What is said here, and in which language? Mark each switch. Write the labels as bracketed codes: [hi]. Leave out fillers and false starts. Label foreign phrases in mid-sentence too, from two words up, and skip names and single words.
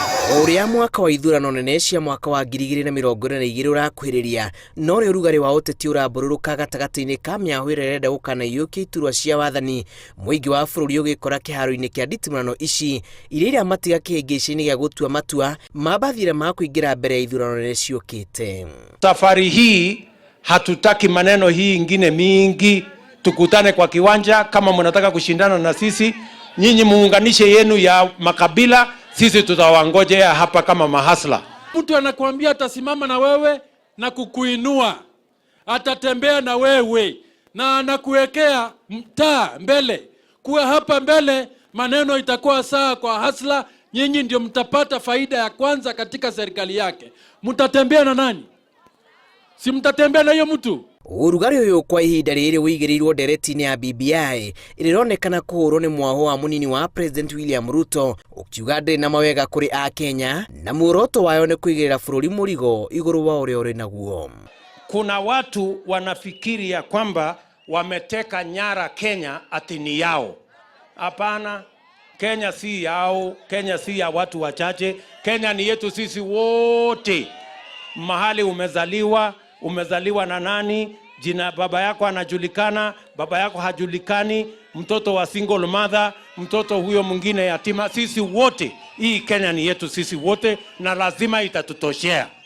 [ki] Uria mwaka wa ithurano nene cia mwaka wa 2022 urakuhiriria no ri urugari wa uteti urambururuka gatagati-ini ka miahu irenda gukana iyukia iturwa cia wathani muingi wa bururi ugikora kiharo-ini kia nditimurano ici iria matiga kihingica-ini gia gutua matua mabathire ma kuingira mbere ya ithurano nene ciukite. [sw] Safari hii hatutaki maneno hii ingine mingi, tukutane kwa kiwanja. Kama mnataka kushindana na sisi, nyinyi muunganishe yenu ya makabila, sisi tutawangojea hapa kama mahasla. Mtu anakuambia atasimama na wewe na kukuinua, atatembea na wewe na anakuwekea mtaa mbele. Kuwa hapa mbele, maneno itakuwa sawa kwa hasla, nyinyi ndio mtapata faida ya kwanza katika serikali yake. Mtatembea na nani? Si mtatembea na hiyo mtu? [ki] Urugari uyu kwa ihinda riri wigirirwo ndereti-ini ya BBI irironekana kuhurwo ni mwaho wa munini wa President William Ruto, ukiuga ndiri na mawega kuri a Kenya na muoroto wayo ni kuigirira bururi murigo iguru wa uria uri naguo. [sw] Kuna watu wanafikiri ya kwamba wameteka nyara Kenya ati ni yao. Hapana, Kenya si yao, Kenya si ya watu wachache. Kenya ni yetu sisi wote. Mahali umezaliwa na nani, jina baba yako anajulikana, baba yako hajulikani, mtoto wa [en] single mother, [sw] mtoto huyo mwingine yatima, sisi wote, hii Kenya ni yetu sisi wote na lazima itatutoshea.